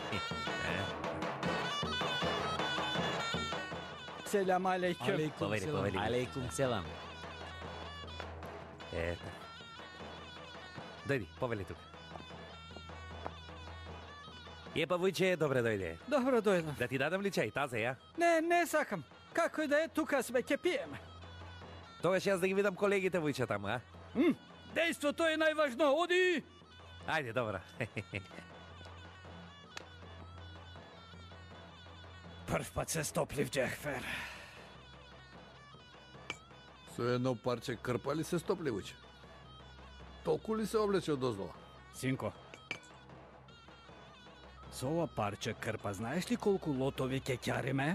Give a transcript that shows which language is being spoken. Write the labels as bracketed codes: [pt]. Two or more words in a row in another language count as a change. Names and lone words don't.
[ar] سلام عليكم. [mk] Poveri. [ar] عليكم سلام. [mk] Eto. Dojdi, poveli tu. Pa vuče, dobre dojde. Добро дојдов. Da ti dadam li čaj, taze, ja? Не сакам. Како и да е, тука сме ќе пиеме. Тогаш јас да ги видам колегите vuče таму, а? Дејството е најважно. Оди! Ajde, dobro. Прв пат се стоплив, Джефер. Со едно парче крпа ли се стопли вуче? Толку ли се облече од дозвола? Синко, со ова парче крпа, знаеш ли колку лотови ќе ќариме?